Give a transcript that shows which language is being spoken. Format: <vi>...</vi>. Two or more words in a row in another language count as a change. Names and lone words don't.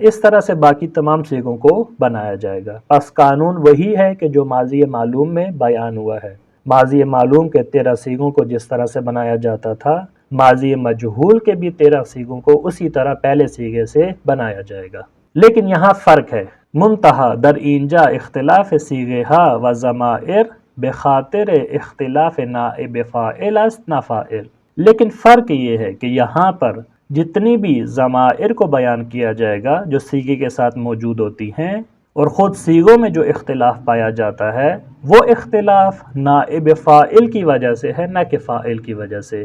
<ur>اس طرح سے باقی تمام صیغوں کو بنایا جائے گا. پس قانون وہی ہے کہ جو ماضی معلوم میں بیان ہوا ہے. ماضی معلوم کے 13 صیغوں کو جس طرح سے بنایا جاتا تھا، ماضی مجہول کے بھی 13 صیغوں کو اسی طرح پہلے صیغے سے بنایا جائے گا. لیکن یہاں فرق ہے.</ur> <fa>منتہا در اینجا اختلاف صیغہا و ضمائر بخاطر اختلاف نائب فاعل است نہ فاعل.</fa> <ur>لیکن فرق یہ ہے کہ یہاں پر جتنی بھی ضمائر کو بیان کیا جائے گا جو صیغے کے ساتھ موجود ہوتی ہیں، اور خود صیغوں میں جو اختلاف پایا جاتا ہے وہ اختلاف نائب فاعل کی وجہ سے ہے، نہ کہ فاعل کی وجہ سے.</ur>